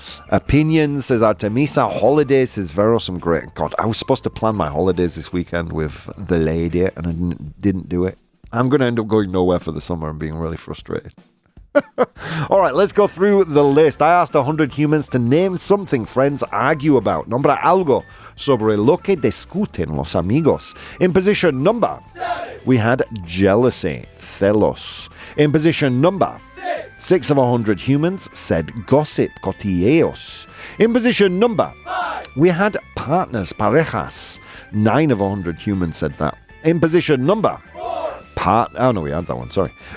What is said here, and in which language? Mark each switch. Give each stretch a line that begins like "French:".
English: Opinions, says Artemisa. Holidays, says Vero. Some great... God, I was supposed to plan my holidays this weekend with the lady, and I didn't do it. I'm going to end up going nowhere for the summer and being really frustrated. All right, let's go through the list. I asked 100 humans to name something friends argue about.
Spanish: Nombra algo sobre lo que discuten los amigos.
English: In position number 7, we had jealousy,
Spanish: celos.
English: In position number 6 of 100 humans said gossip,
Spanish: cotilleos.
English: In position number 5, we had partners,
Spanish: parejas.
English: 9 of 100 humans said that. In position number 4, we had that one, sorry.